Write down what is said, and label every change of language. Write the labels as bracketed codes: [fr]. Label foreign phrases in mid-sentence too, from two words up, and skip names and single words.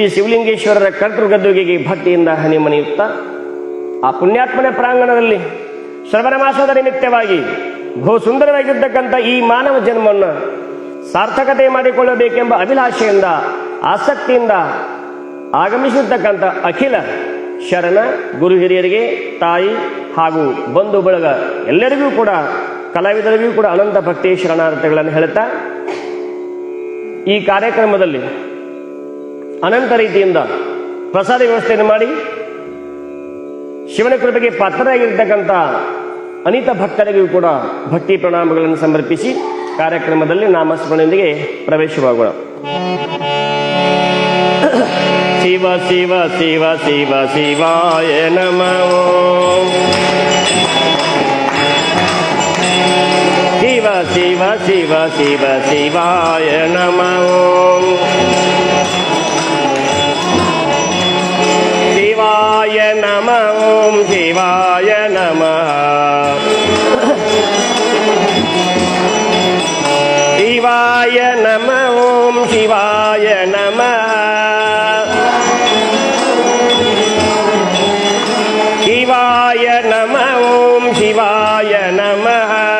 [kn] ಶಿವಲಿಂಗೇಶ್ವರರ ಕರ್ತೃಗದ್ದುಗೆಗೆ ಭಕ್ತಿಯಿಂದ ಹನಿಮನಿಯುತ್ತಾ ಆ ಪುಣ್ಯಾತ್ಮನ ಪ್ರಾಂಗಣದಲ್ಲಿ ಶ್ರವಣ ಮಾಸದ ನಿಮಿತ್ತವಾಗಿ ಬಹು ಸುಂದರವಾಗಿರ್ತಕ್ಕಂಥ ಈ ಮಾನವ ಜನ್ಮವನ್ನು ಸಾರ್ಥಕತೆ ಮಾಡಿಕೊಳ್ಳಬೇಕೆಂಬ ಅಭಿಲಾಷೆಯಿಂದ ಆಸಕ್ತಿಯಿಂದ ಆಗಮಿಸಿರ್ತಕ್ಕಂಥ ಅಖಿಲ ಶರಣ ಗುರು ಹಿರಿಯರಿಗೆ ತಾಯಿ ಹಾಗೂ ಬಂಧು ಬಳಗ ಎಲ್ಲರಿಗೂ ಕೂಡ ಕಲಾವಿದರಿಗೂ ಕೂಡ ಅನಂತ ಭಕ್ತಿ ಶರಣಾರ್ಥಿಗಳನ್ನು ಹೇಳುತ್ತಾ ಈ ಕಾರ್ಯಕ್ರಮದಲ್ಲಿ ಅನಂತ ರೀತಿಯಿಂದ ಪ್ರಸಾದ ವ್ಯವಸ್ಥೆಯನ್ನು ಮಾಡಿ ಶಿವನ ಕೃಪೆಗೆ ಪಾತ್ರರಾಗಿರ್ತಕ್ಕಂಥ ಅನಿತ ಭಕ್ತರಿಗೂ ಕೂಡ ಭಕ್ತಿ ಪ್ರಣಾಮಗಳನ್ನು ಸಮರ್ಪಿಸಿ ಕಾರ್ಯಕ್ರಮದಲ್ಲಿ ನಾಮಸ್ಮರಣೆಯೊಂದಿಗೆ ಪ್ರವೇಶವಾಗೋಣ. [sa] ಶಿವ ಶಿವ ಶಿವ ಶಿವ ಶಿವಾಯ ನಮಃ ಶಿವ ಶಿವ ಶಿವ ಶಿವ ಶಿವಾಯ ನಮಃ ಶಿವಾಯ ನಮಃ ಶಿವಾಯ ನಮಃ ಶಿವಾಯ ನಮಃ ಶಿವಾಯ ನಮಃ ಶಿವಾಯ ನಮಃ ಶಿವಾಯ ನಮಃ